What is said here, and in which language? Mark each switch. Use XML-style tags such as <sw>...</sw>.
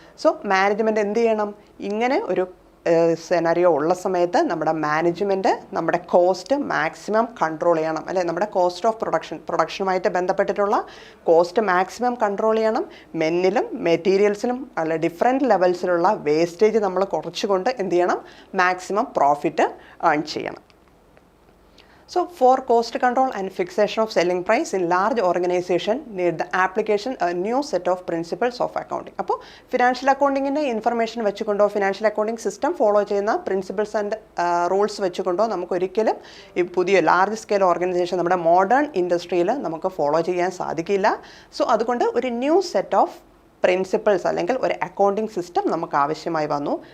<ml>So management എന്ത് ചെയ്യണം, ഇങ്ങനെ ഒരു സെനാരിയോ ഉള്ള സമയത്ത് നമ്മുടെ മാനേജ്മെൻറ്റ് നമ്മുടെ കോസ്റ്റ് മാക്സിമം കൺട്രോൾ ചെയ്യണം, അല്ലെ നമ്മുടെ കോസ്റ്റ് ഓഫ് പ്രൊഡക്ഷനുമായിട്ട് ബന്ധപ്പെട്ടിട്ടുള്ള കോസ്റ്റ് മാക്സിമം കൺട്രോൾ ചെയ്യണം. മെന്നിലും മെറ്റീരിയൽസിലും അല്ല ഡിഫറെൻറ്റ് ലെവൽസിലുള്ള വേസ്റ്റേജ് നമ്മൾ കുറച്ചുകൊണ്ട് എന്ത് ചെയ്യണം, മാക്സിമം പ്രോഫിറ്റ് ഏൺ ചെയ്യണം.</ml> <en>So for cost control and fixation of selling price in large organization need the application a new set of principles of accounting.</en> <ml>അപ്പോൾ financial അക്കൗണ്ടിങ്ങിൻ്റെ information വെച്ചുകൊണ്ടോ financial accounting system follow ചെയ്യുന്ന principles and rules വെച്ചുകൊണ്ടോ നമുക്കൊരിക്കലും ഈ പുതിയ large scale organisation നമ്മുടെ modern ഇൻഡസ്ട്രിയിൽ നമുക്ക് follow ചെയ്യാൻ സാധിക്കില്ല. സോ അതുകൊണ്ട് ഒരു ന്യൂ സെറ്റ് ഓഫ് പ്രിൻസിപ്പിൾസ് അല്ലെങ്കിൽ ഒരു അക്കൗണ്ടിങ് സിസ്റ്റം നമുക്ക് ആവശ്യമായി വന്നു.</ml>